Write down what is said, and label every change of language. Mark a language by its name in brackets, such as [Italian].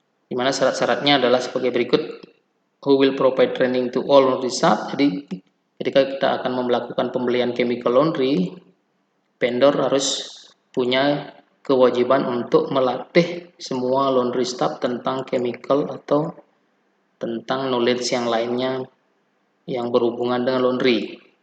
[Indonesian] Di mana syarat-syaratnya adalah sebagai berikut. [English] Who will provide training to all laundry staff. [Indonesian] Jadi ketika kita akan melakukan pembelian chemical laundry, vendor harus punya kewajiban untuk melatih semua laundry staff tentang chemical atau tentang knowledge yang lainnya yang berhubungan dengan laundry.